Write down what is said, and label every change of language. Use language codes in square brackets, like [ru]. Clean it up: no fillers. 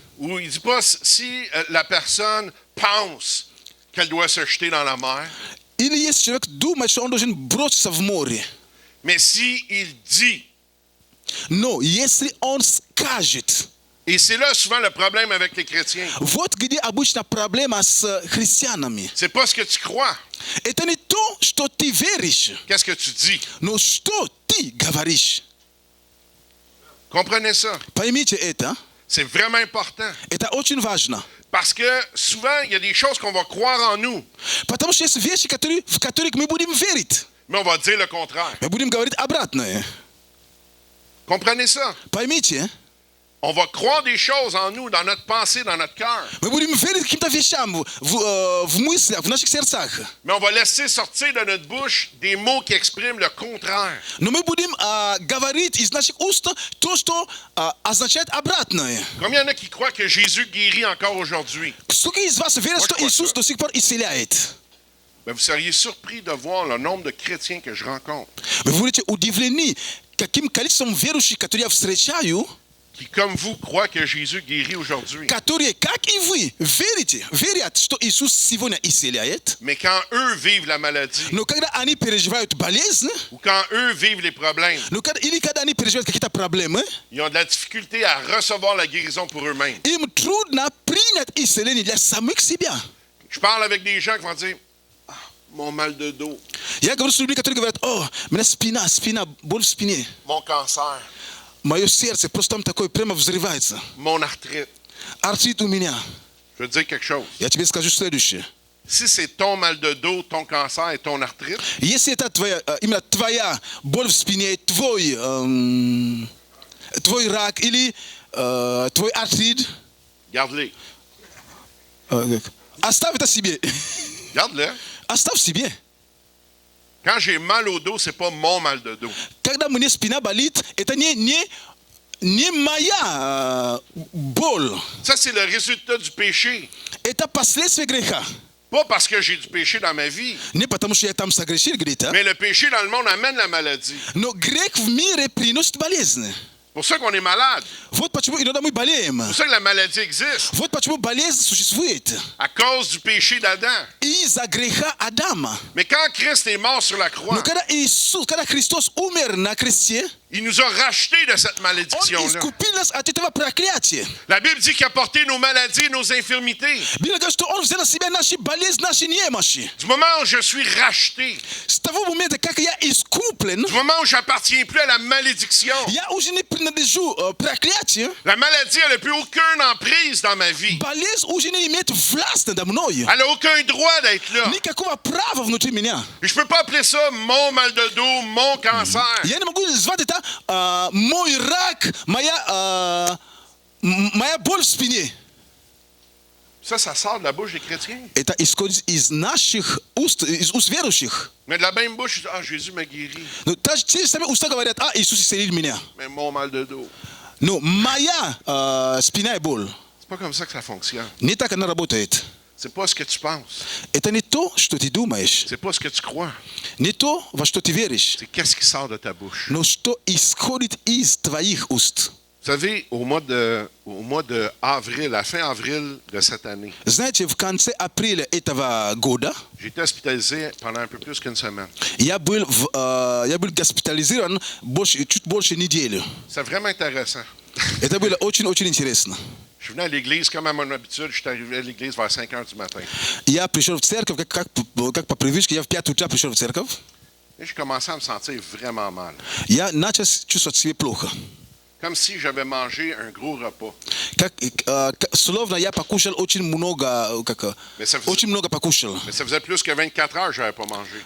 [fr] Ou il ne dit pas si la personne pense qu'elle doit se jeter dans la mer, [ru] или если человек думает, что он должен броситься в море. [fr] mais si il dit. [ru] Но если он скажет, [fr] Et c'est là souvent le problème avec les chrétiens. [ru] вот где обычно проблема с христианами. [fr] C'est pas ce que tu crois. [ru] Это не то, что ты веришь, [fr] Qu'est-ce que tu dis? [ru] но что ты говоришь. [fr] Comprenez ça. [ru] Поймите это. [fr] C'est vraiment important. [ru] Это очень важно. [fr] Parce que souvent, il y a des choses qu'on va croire en nous, [ru] Потому что есть вещи, в которых мы будем верить. [fr] mais on va dire le contraire. [ru] Мы будем говорить обратное. [fr] Comprenez ça. [ru] Поймите, [fr] On va croire des choses en nous, dans notre pensée, dans notre cœur, [ru] мы будем верить каким-то вещам в мыслях, в наших сердцах. [fr] mais on va laisser sortir de notre bouche des mots qui expriment le contraire. [ru] Но мы будем говорить из наших уст то, что означает обратное. [fr] Combien il y en a qui croient que Jésus guérit encore aujourd'hui? [ru] Сколько из вас верят, что [fr] crois [ru] Иисус [fr] ça. [ru] до сих пор исцеляет? [fr] Ben, vous seriez surpris de voir le nombre de chrétiens que je rencontre, [ru] Вы будете удивлены, каким количеством верующих, которые я встречаю, [fr] qui, comme vous, croient que Jésus guérit aujourd'hui. [ru] которые, как и вы, верят, что Иисус сегодня исцеляет, [fr] Mais quand eux vivent la maladie, [ru] но когда они переживают болезнь, [fr] ou quand eux vivent les problèmes, [ru] или когда они переживают какие-то проблемы, [fr] ils ont de la difficulté à recevoir la guérison pour eux-mêmes. [ru] им трудно принять исцеление для самих себя. [fr] Je parle avec des gens qui vont dire, ah, mon mal de dos, [ru] Я говорю с людьми, которые говорят, о, у меня спина, боль в спине. [fr] mon cancer, [ru] Мое сердце просто там такое прямо взрывается. [fr] mon arthrite. [ru] Артрит у меня. [fr] Je veux te dire quelque chose. [ru] Я тебе скажу следующее. [fr] Si c'est ton mal de dos, ton cancer et ton arthrite, [ru] Если это именно твоя боль в спине, твой рак или твой артрит, [fr] garde-les. [ru] оставь это себе. [fr] Garde-les. [ru] Оставь себе. [fr] Quand j'ai mal au dos, c'est pas mon mal de dos. [ru] Когда мне спина болит, это не моя боль. [fr] Ça, c'est le résultat du péché. [ru] Это последствия греха. [fr] Pas parce que j'ai du péché dans ma vie, [ru] Не потому что я там согрешил где-то, [fr] mais le péché dans le monde amène la maladie. [ru] но грех в мире приносит болезнь. [fr] C'est pour ça qu'on est malade. [ru] Вот почему иногда мы болеем. [fr] C'est pour ça que la maladie existe. [ru] Вот почему болезнь существует. [fr] À cause du péché d'Adam. [ru] Из-за греха Адама. [fr] Mais quand Christ est mort sur la [ru] Но [fr] croix, [ru] когда Христос умер на кресте, [fr] il nous a rachetés de cette [ru] Он [fr] malédiction-là. [ru] искупил нас от этого проклятия. [fr] La Bible dit qu'il a porté nos maladies et nos infirmités. [ru] Библия говорит, что Он взял на себя наши болезни, наши немощи. [fr] Du moment où je suis racheté, [ru] С того момента, как я искуплен, [fr] du moment où je n'appartiens plus à la malédiction, [ru] я уже не принадлежу проклятию. [fr] la maladie n'a plus aucune emprise dans ma vie. [ru] Болезнь уже не имеет власти надо мной. [fr] Elle n'a aucun droit d'être là. [ru] Никакого права внутри меня. [fr] Et je ne peux pas appeler ça mon mal de dos, mon cancer. [ru] Я не могу назвать это мой рак, моя боль в спине. [fr] Ça sort de la bouche des chrétiens. [ru] Это исходит из наших уст, из уст верующих. [fr] Mais de la même bouche, ah, Jésus m'a guéri. [ru] Но те же самые уста говорят, Иисус исцелил меня. [fr] Mais mon mal de dos. [ru] Но моя спина и боль, [fr] C'est pas comme ça que ça fonctionne. [ru] не так она работает. [fr] C'est pas ce que tu penses. [ru] Это не то, что ты думаешь, [fr] C'est pas ce que tu crois. [ru] не то, во что ты веришь, [fr] C'est qu'est-ce qui sort de ta bouche. [ru] но что исходит из твоих уст. [fr] Vous savez, au mois de avril, à fin avril de cette année, [ru] Знаете, в конце апреля этого года [fr] j'ai été hospitalisé pendant un peu plus qu'une semaine. [ru] я был госпитализирован чуть больше недели. [fr] C'est vraiment intéressant. [ru] Это было очень-очень интересно. [fr] Je suis venu à l'église, comme à mon habitude, je suis arrivé à l'église vers 5 heures du matin. [ru] Я пришел в церковь, как по привычке, я в 5 утра пришел в церковь. [fr] Et j'ai commencé à me sentir vraiment mal. [ru] Я начал чувствовать себя плохо. [fr] Comme si j'avais mangé un gros repas. [ru] Словно я покушал очень много, очень много покушал. [fr] Mais ça faisait plus que 24 heures que je n'avais pas mangé.